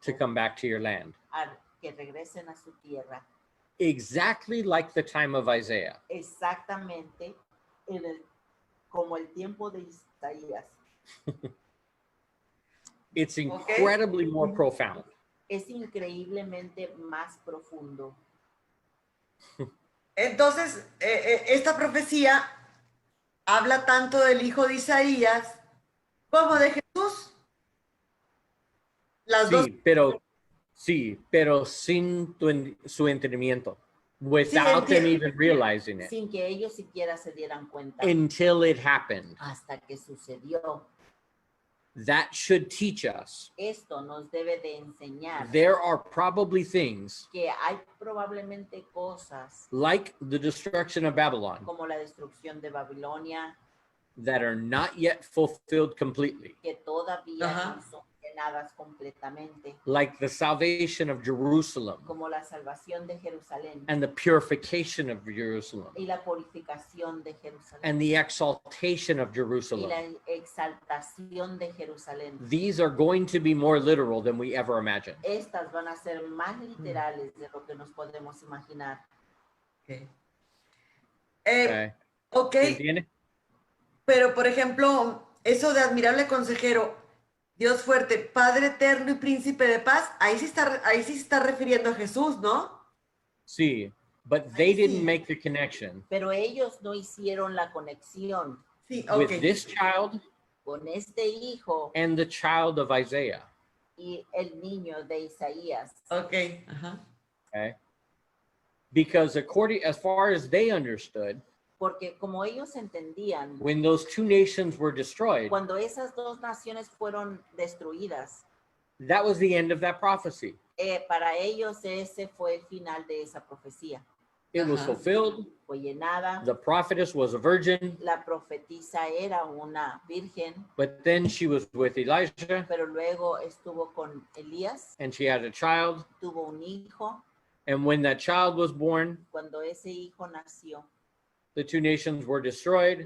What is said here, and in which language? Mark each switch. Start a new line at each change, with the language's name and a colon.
English: to come back to your land.
Spanish: a que regresen a su tierra.
English: Exactly like the time of Isaiah.
Spanish: Exactamente como el tiempo de Isaías.
English: It's incredibly more profound.
Spanish: Es increíblemente más profundo. Entonces, esta profecía habla tanto del hijo de Isaías como de Jesús. Las dos. Pero sin su entendimiento.
English: Without them even realizing it.
Spanish: Sin que ellos siquiera se dieran cuenta.
English: Until it happened.
Spanish: Hasta que sucedió.
English: That should teach us.
Spanish: Esto nos debe de enseñar.
English: There are probably things.
Spanish: Que hay probablemente cosas.
English: Like the destruction of Babylon.
Spanish: Como la destrucción de Babilonia.
English: That are not yet fulfilled completely.
Spanish: Que todavía no son llenadas completamente.
English: Like the salvation of Jerusalem.
Spanish: Como la salvación de Jerusalén.
English: And the purification of Jerusalem.
Spanish: Y la purificación de Jerusalén.
English: And the exaltation of Jerusalem.
Spanish: Y la exaltación de Jerusalén.
English: These are going to be more literal than we ever imagined.
Spanish: Estas van a ser más literales de lo que nos podemos imaginar.
English: Okay.
Spanish: Pero, por ejemplo, eso de admirable consejero, Dios fuerte, Padre eterno y príncipe de paz, ahí sí se está refiriendo a Jesús, ¿no?
English: Sí, but they didn't make the connection.
Spanish: Pero ellos no hicieron la conexión. Sí,
English: with this child
Spanish: con este hijo
English: and the child of Isaiah.
Spanish: Y el niño de Isaías.
English: Okay. Because as far as they understood,
Spanish: porque como ellos entendían,
English: when those two nations were destroyed,
Spanish: cuando esas dos naciones fueron destruidas,
English: that was the end of that prophecy.
Spanish: Para ellos ese fue el final de esa profecía.
English: It was fulfilled.
Spanish: Fue llenada.
English: The prophetess was a virgin.
Spanish: La profetisa era una virgen.
English: But then she was with Elijah.
Spanish: Pero luego estuvo con Elías.
English: And she had a child.
Spanish: Tuvo un hijo.
English: And when that child was born,
Spanish: cuando ese hijo nació,
English: the two nations were destroyed.